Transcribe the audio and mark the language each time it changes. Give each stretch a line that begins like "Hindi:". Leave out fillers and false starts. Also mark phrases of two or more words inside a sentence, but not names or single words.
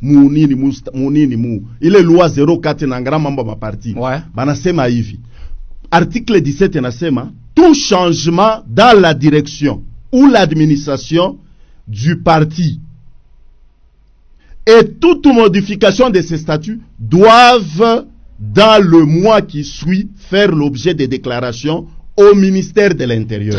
Swahili: ile loi 04 na ngara mambo maparti banasema hivi,
French: article 17 inasema tout changement dans la direction ou l'administration du parti et toute modification de ses statuts doivent dans le mois qui suit faire l'objet de déclarations au ministère de l'Intérieur.